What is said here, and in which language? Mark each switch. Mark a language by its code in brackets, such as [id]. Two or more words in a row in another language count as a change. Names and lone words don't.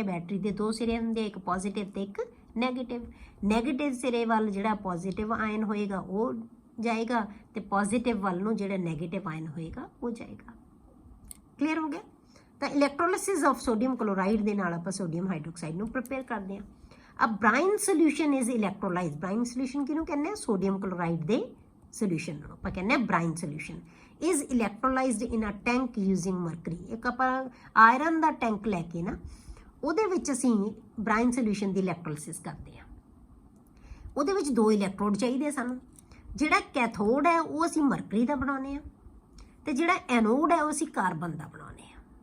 [pa] ਬੈਟਰੀ ਦੇ 2 ਸਿਰੇ ਹੁੰਦੇ ਆ, ਇੱਕ ਪੋਜ਼ਿਟਿਵ ਤੇ ਇੱਕ ਨੈਗੇਟਿਵ। ਨੈਗੇਟਿਵ ਸਿਰੇ ਵੱਲ ਜਿਹੜਾ [en] positive ion [pa] ਹੋਏਗਾ ਉਹ ਜਾਏਗਾ ਤੇ ਪੋਜ਼ਿਟਿਵ ਵੱਲ ਨੂੰ ਜਿਹੜਾ [en] negative ion [pa] ਹੋਏਗਾ ਉਹ ਜਾਏਗਾ। ਕਲੀਅਰ ਹੋ ਗਿਆ। ਤਾਂ [en] electrolysis of sodium chloride [pa] ਦੇ ਨਾਲ ਆਪਾਂ [en] sodium hydroxide [pa] ਨੂੰ ਪ੍ਰਿਪੇਅਰ ਕਰਦੇ ਹਾਂ। [en] A brine solution is electrolyzed। brine solution [pa] ਕਿਹਨੂੰ ਕਹਿੰਦੇ ਆ, [en] sodium chloride [pa] ਦੇ ਸੋਲੂਸ਼ਨ ਨੂੰ ਆਪਾਂ ਕਹਿੰਦੇ ਆ [en] brine solution is electrolyzed in a tank using mercury। [pa] ਇੱਕ ਆਪਾਂ ਆਇਰਨ ਦਾ ਟੈਂਕ ਲੈ ਕੇ ਨਾ ਉਹਦੇ ਵਿੱਚ ਅਸੀਂ [en] brine solution [pa] ਦੀ ਇਲੈਕਟ੍ਰੋਲਿਸਿਸ ਕਰਦੇ ਆ। ਉਹਦੇ ਵਿੱਚ 2 ਇਲੈਕਟ੍ਰੋਡ ਚਾਹੀਦੇ ਸਾਨੂੰ। ਜਿਹੜਾ ਕੈਥੋਡ ਹੈ ਉਹ ਅਸੀਂ ਮਰਕਰੀ ਦਾ ਬਣਾਉਂਦੇ ਆ ਤੇ ਜਿਹੜਾ ਐਨੋਡ ਹੈ ਉਹ ਅਸੀਂ ਕਾਰਬਨ ਦਾ ਬਣਾਉਂਦੇ ਆ।